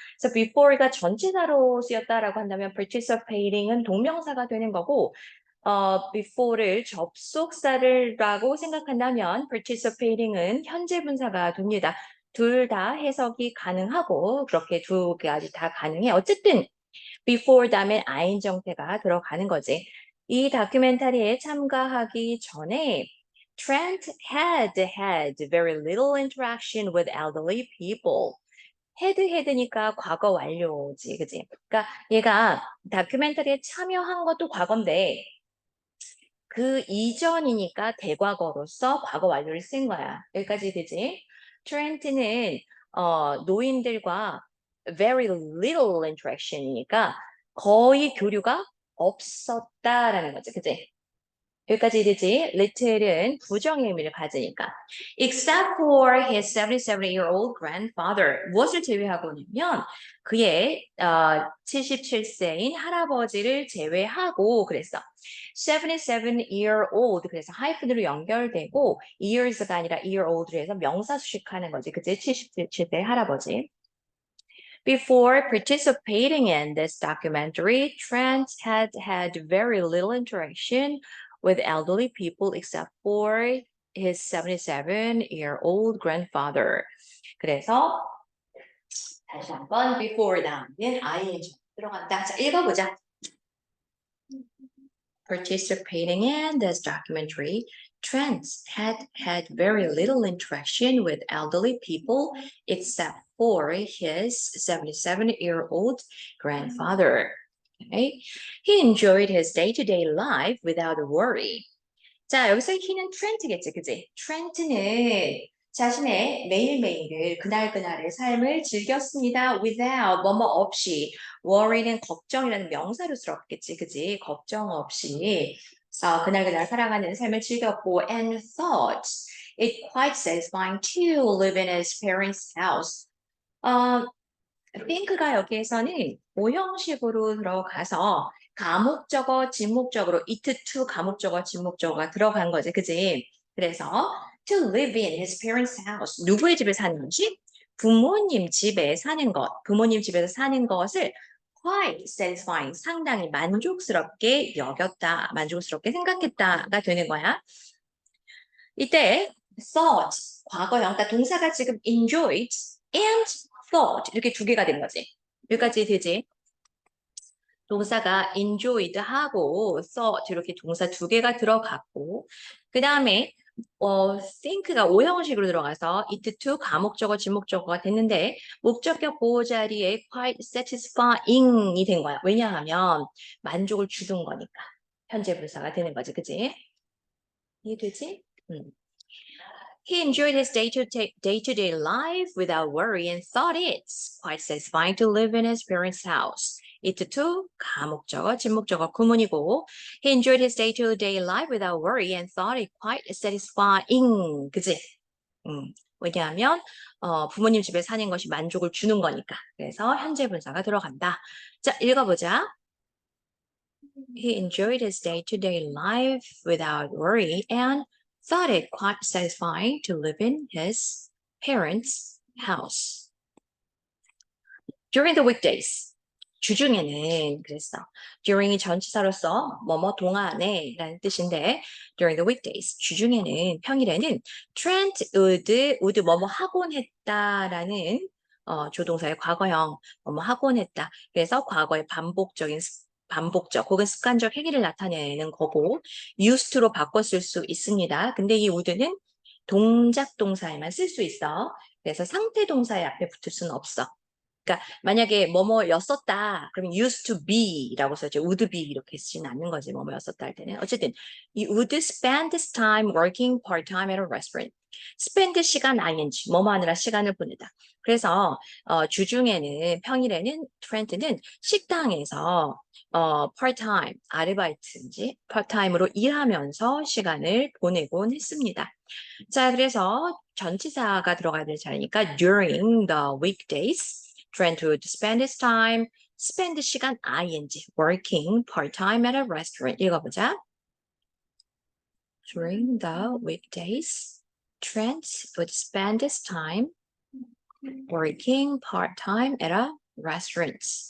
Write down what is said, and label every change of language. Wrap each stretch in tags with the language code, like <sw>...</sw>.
<ko>그래서 before가 전치사로 쓰였다라고 한다면 participating은 동명사가 되는 거고 before를 접속사를라고 생각한다면 participating은 현재 분사가 됩니다. 둘 다 해석이 가능하고 그렇게 두 가지 다 가능해. 어쨌든 before 다음에 ing 형태가 들어가는 거지. 이 다큐멘터리에 참가하기 전에</ko> <en>Trent had very little interaction with elderly people.</en> <ko>had니까 과거 완료지, 그지? 그러니까 얘가 다큐멘터리에 참여한 것도 과거인데 그 이전이니까 대과거로서 과거 완료를 쓴 거야. 여기까지 되지? 트렌트는 노인들과</ko> <en>very little interaction</en> <ko>이니까 거의 교류가 없었다라는 거지, 그지? 여기까지 되지? little은 부정의 의미를 가지니까.</ko> <en>Except for his 77-year-old grandfather.</en> <ko>무엇을 제외하고냐면 그의 77세인 할아버지를 제외하고 그랬어. 77-year-old 그래서 하이픈으로 연결되고 years가 아니라 year-old로 해서 명사 수식하는 거지. 그치? 77세 할아버지.</ko> <en>Before participating in this documentary, Trent had very little interaction with elderly people except for his 77-year-old grandfather.</en> <ko>그래서 다시 한번 before 다음엔 ing 들어간다. 자, 읽어보자.</ko> <en>Participating in this documentary, Trent had very little interaction with elderly people except for his 77-year-old grandfather. Okay? He enjoyed his day-to-day life without worry.</en> <ko>자, 여기서 he는 트렌트겠지, 그지? 트렌트는 자신의 매일매일을 그날그날의 삶을 즐겼습니다. without, 뭐뭐 없이. worry는 걱정이라는 명사로 쓰였겠지, 그지? 걱정 없이 그날그날 살아가는 삶을 즐겼고</ko> <en>and thought it quite satisfying to live in his parents' house.</en> <ko>think가 여기에서는 오형식으로 들어가서 가목적어, 진목적으로 it to 가목적어, 진목적어가 들어간 거지, 그지?</ko> <en>그래서 to live in his parents' house.</en> <ko>누구의 집에 사는 것이? 부모님 집에 사는 것. 부모님 집에서 사는 것을 quite satisfying, 상당히 만족스럽게 여겼다, 만족스럽게 생각했다가 되는 거야. 이때 thought, 과거형, 그러니까 동사가 지금 enjoyed and thought 이렇게 두 개가 된 거지. 여기까지 되지? 동사가 enjoyed 하고 thought 이렇게 동사 두 개가 들어갔고 그 다음에 think가 오형식으로 들어가서 it to 가목적어, 진목적어가 됐는데 목적격 보호 자리에 quite satisfying이 된 거야. 왜냐하면 만족을 주는 거니까 현재 분사가 되는 거지, 그치? 이해되지?</ko> <en>He enjoyed his day-to-day life without worry and thought it's quite satisfying to live in his parents' house. it to</en> <ko>가목적어, 진목적어 구문이고</ko> <en>He enjoyed his day-to-day life without worry and thought it quite satisfying.</en> <ko>그치? 왜냐하면 부모님 집에 사는 것이 만족을 주는 거니까. 그래서 현재 분사가 들어간다. 자, 읽어보자.</ko> <en>He enjoyed his day-to-day life without worry and thought it quite satisfying to live in his parents' house. During the weekdays,</en> <ko>주중에는 그랬어. During이 전치사로서 뭐뭐 동안에 라는 뜻인데 during the weekdays, 주중에는 평일에는 Trent would 뭐뭐 하곤 했다라는 조동사의 과거형 뭐뭐 하곤 했다. 그래서 과거의 반복적 혹은 습관적 행위를 나타내는 거고 used to로 바꿔 쓸 수 있습니다. 근데 이 would는 동작 동사에만 쓸 수 있어. 그래서 상태 동사의 앞에 붙을 수는 없어. 그러니까 만약에 뭐뭐였었다. 그럼 used to be라고 써야지 would be 이렇게 쓰지는 않는 거지. 뭐뭐였었다 할 때는.</ko> <en>어쨌든 you would spend this time working part-time at a restaurant.</en> <ko>spend 시간 ing 뭐뭐 하느라 시간을 보내다. 그래서 주중에는 평일에는 트렌트는 식당에서 part-time 아르바이트인지 part-time으로 일하면서 시간을 보내곤 했습니다. 자, 그래서 전치사가 들어가야 될 차례니까</ko> <en>during the weekdays, Trent would spend his time, spend 시간 ing, working part-time at a restaurant.</en> <ko>읽어보자.</ko> <en>During the weekdays, Trent would spend his time working part-time at a restaurant.</en>